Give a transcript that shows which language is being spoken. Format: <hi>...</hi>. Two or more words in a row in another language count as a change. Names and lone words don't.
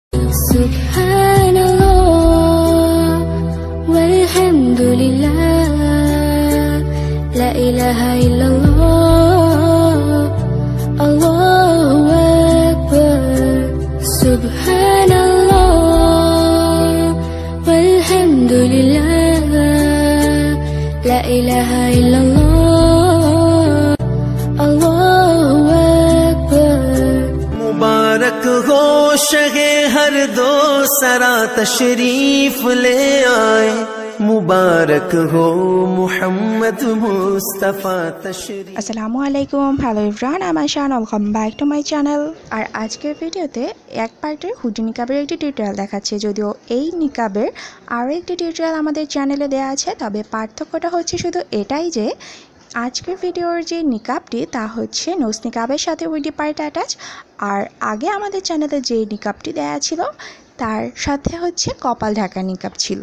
<ar>سبحان الله والحمد لله لا إله إلا الله الله أكبر. سبحان الله والحمد لله لا إله إلا الله الله أكبر.</ar> <ur>مبارک ہو شگے ہر دو سرا تشریف لے آئے، مبارک ہو محمد مصطفیٰ تشریف.</ur> <ar>السلام عليكم,</ar> <en>hello everyone,</en> <bn>আমি আয়েশা,</bn> <en>welcome back to my channel.</en> <bn>আর আজকের ভিডিওতে এক পার্টের হুডি নিকাবের একটি টিউটোরিয়াল দেখাচ্ছি। যদিও এই নিকাবের আরও একটি টিউটোরিয়াল আমাদের চ্যানেলে দেওয়া আছে, তবে পার্থক্যটা হচ্ছে শুধু এটাই যে আজকের ভিডিওর যে নিকাবটি তা হচ্ছে নোজ নিকাবের সাথে উইডি পার্ট অ্যাটাচ, আর আগে আমাদের চ্যানেলে যে নিকাবটি দেওয়া ছিল তার সাথে হচ্ছে কপাল ঢাকা নিকাব ছিল।</bn>